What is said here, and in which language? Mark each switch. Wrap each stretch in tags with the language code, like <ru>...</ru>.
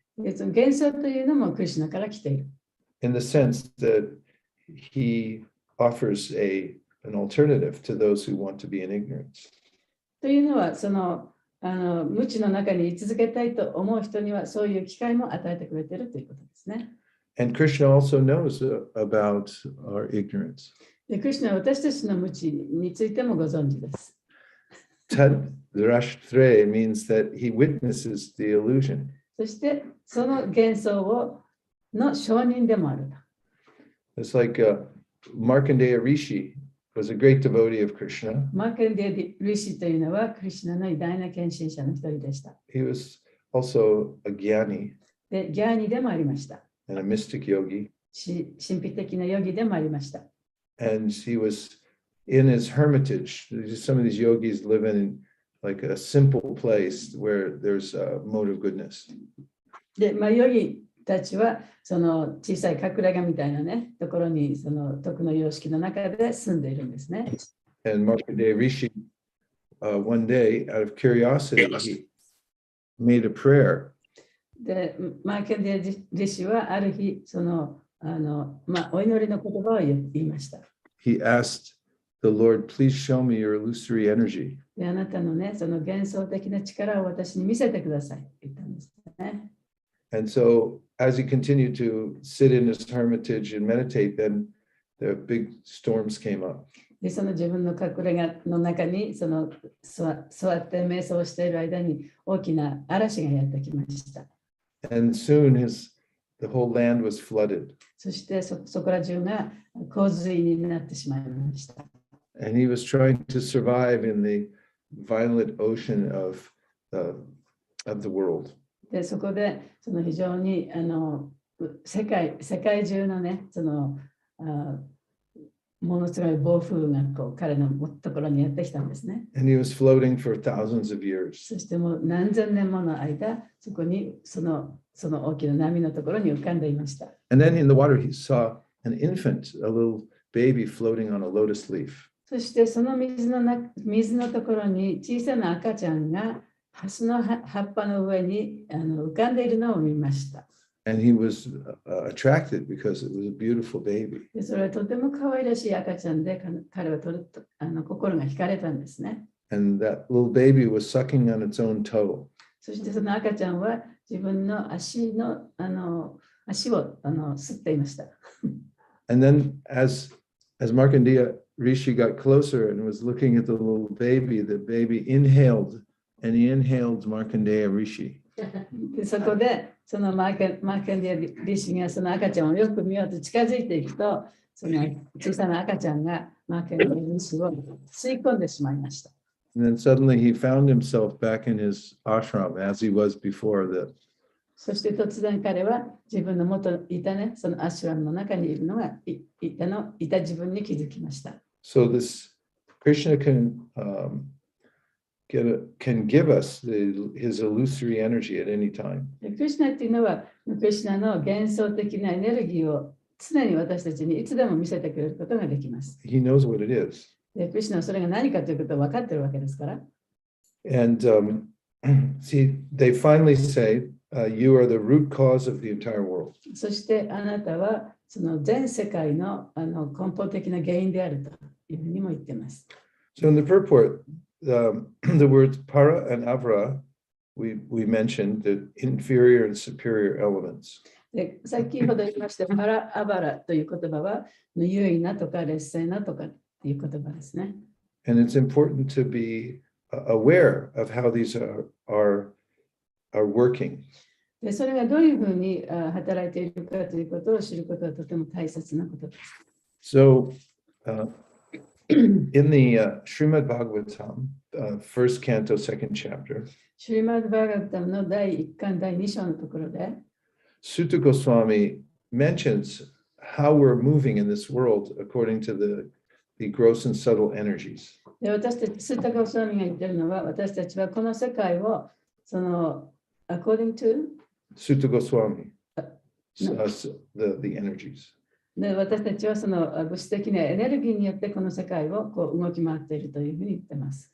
<ja>で、その幻想というのもクリシュナから来ている。</ja> <en>in the sense that he offers an alternative to those who want to be in ignorance.</en> <ja>というのは、その無知の中に居続けたいと思う人にはそういう機会も与えてくれているということですね。</ja> <en>And Krishna also knows about our ignorance.</en> <ja>で、クリシュナは私たちの無知についてもご存知です。</ja> <en>Tad drashtre means that he witnesses the illusion.</en> <ja>そしてその幻想の証人でもあると。</ja> <en>It's like Markandeya Rishi was a great devotee of Krishna.</en> <ja>マーケンディ・リシというのはクリシュナの偉大な献身者の一人でした。</ja> <en>He was also a jnani</en> <ja>で、ギャーニでもありました。</ja> <en>and a mystic yogi.</en> <ja>神秘的なヨギでもありました。</ja> <en>And he was in his hermitage. Some of these yogis live in like a simple place where there's a mode of goodness.</en> <ja>で、ヨギたちはその小さい隠れ家みたいなね、ところにその徳の様式の中で住んでいるんですね。</ja> <en>And Markandeya Rishi, one day, out of curiosity, he made a prayer.</en> <ja>で、マーケンディ・リシはある日、そのお祈りの言葉を言いました。</ja> <en>He asked the Lord, "Please show me your illusory energy."</en> <ja>で、あなたのね、その幻想的な力を私に見せてくださいって言ったんですね。</ja> <en>And so, as he continued to sit in his hermitage and meditate, then the big storms came up.</en> <ja>で、その自分の隠れ家の中にその座って瞑想している間に大きな嵐がやってきました。</ja> <en>And soon the whole land was flooded.</en> <ja>そしてそこら中が洪水になってしまいました。</ja> <en>And he was trying to survive in the violent ocean of the world.</en> <ja>で、そこでその非常に世界中のね、そのものすごい暴風が彼のところにやってきたんですね。</ja> <en>And he was floating for thousands of years.</en> <ja>そしてもう何千年もの間、そこにその大きな波のところに浮かんでいました。</ja> <en>And then in the water, he saw an infant, a little baby floating on a lotus leaf.</en> <ja>そしてその水のところに小さな赤ちゃんがハスの葉っぱの上に浮かんでいるのを見ました。</ja> <en>And he was attracted because it was a beautiful baby.</en> <ja>で、それはとても可愛らしい赤ちゃんで、彼は心が惹かれたんですね。</ja> <en>And that little baby was sucking on its own toe.</en> <ja>そしてその赤ちゃんは自分の足を吸っていました。</ja> <en>And then as Markandeya Rishi got closer and was looking at the baby inhaled, and he inhaled Markandeya Rishi.</en> <ja>で、そこでそのマーケンディリシがその赤ちゃんをよく見ようと近づいていくと、その小さな赤ちゃんがマーケンディリシを吸い込んでしまいました。</ja> <en>And then suddenly he found himself back in his ashram as he was before that.</en> <ja>そして突然彼は自分の元いたね、そのアシュラムの中にいるのがいた自分に気づきました。</ja> <en>So this Krishna can can give us his illusory energy at any time.</en> <ja>でクリシュナっていうのは、クリシュナの幻想的なエネルギーを常に私たちにいつでも見せてくれることができます。</ja> <en>He knows what it is.</en> <ja>でクリシュナはそれが何かということを分かっているわけですから。</ja> <en>And see, they finally say, you are the root cause of the entire world.</en> <ja>そしてあなたはその全世界の根本的な原因であるというふうにも言っています。</ja> <en>So in the purport, the words para and avra, we mentioned the inferior and superior elements.</en> <ja>で先ほど言いましたパラアバラという言葉は優位なとか劣勢なとかっていう言葉ですね。</ja> <en>And it's important to be aware of how these are working.</en> <ja>でそれがどういうふうに働いているかということを知ることはとても大切なことです。</ja> <en>So in the Srimad Bhagavatam, first canto, second chapter,</en> <ja>シュリマッド・バーガッタムの第1巻第2章のところで、</ja> <en>Sutta Goswami mentions how we're moving in this world according to the gross and subtle energies.</en> <ja>で私たち、スッタ・ゴスワミが言ってるのは、私たちはこの世界を、その、</ja> <en>according to Sutta Goswami, the energies.</en> <ja>で私たちはその物質的なエネルギーによってこの世界をこう動き回っているというふうに言ってます。</ja>